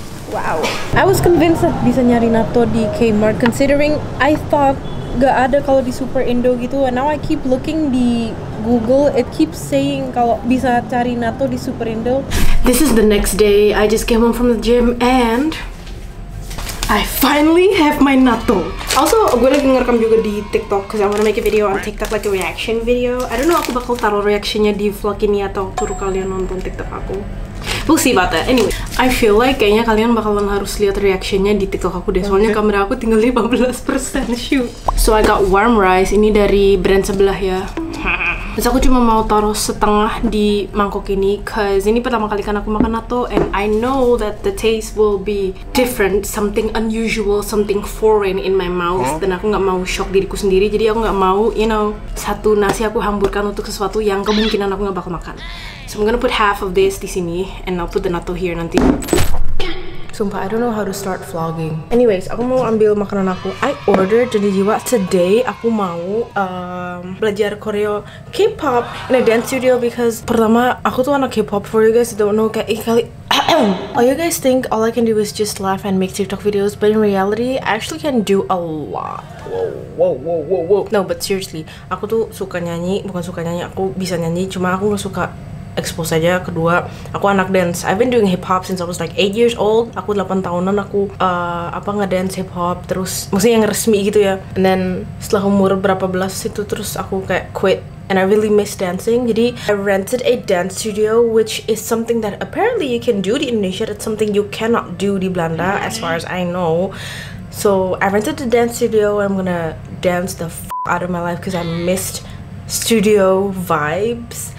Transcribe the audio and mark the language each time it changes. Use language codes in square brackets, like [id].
[en] Wow. I was convinced that [id] bisa nyari natto di Kmart [en] considering I thought [id] gak ada kalau di Super Indo gitu. [en] And now I keep looking di Google, it keeps saying [id] kalau bisa cari natto di Super Indo. [en] This is the next day. I just came home from the gym and I finally have my natto. Also, [id] gue lagi ngerekam juga di TikTok [en] cause I wanna make a video on TikTok, like a reaction video. I don't know [id] aku bakal taruh reactionnya di vlog ini atau suruh kalian nonton TikTok aku. [en] We'll see about that. Anyway, I feel like [id] kayaknya kalian bakalan harus lihat reactionnya di TikTok aku deh. Soalnya kamera aku tinggal 15% shoot. [en] So I got warm rice. [id] Ini dari brand sebelah ya. Terus aku cuma mau taruh setengah di mangkok ini cause ini pertama kali kan aku makan natto [en] and I know that the taste will be different, something unusual, something foreign in my mouth. [id] Dan aku nggak mau shock diriku sendiri, jadi aku nggak mau, [en] you know, [id] satu nasi aku hamburkan untuk sesuatu yang kemungkinan aku nggak bakal makan. [en] So I'm gonna put half of this [id] di sini [en] and I'll put the natto here [id] nanti. [en] Sumpah, I don't know how to start vlogging. Anyways, [id] aku mau ambil makanan aku. [en] I ordered, [id] jadi jiwa today aku mau belajar koreo K-pop [en] in a dance studio because [id] pertama aku tuh anak K-pop. [en] For you guys who don't know, [id] kayak kali [en] all you guys think all I can do is just laugh and make TikTok videos, but in reality I actually can do a lot. Whoa. No, but seriously, [id] aku tuh suka nyanyi, bukan suka nyanyi, aku bisa nyanyi, cuma aku nggak suka expose aja. Kedua, aku anak dance. [en] I've been doing hip hop since I was like 8 years old. [id] Aku 8 tahunan aku ngedance hip hop terus, maksudnya yang resmi gitu ya. [en] And then [id] setelah umur berapa belas itu terus aku kayak quit. [en] And I really miss dancing. [id] Jadi [en] I rented a dance studio, which is something that apparently you can do [id] di Indonesia. [en] That's something you cannot do [id] di Belanda, [en] as far as I know. So I rented the dance studio. I'm gonna dance the f out of my life because I missed studio vibes.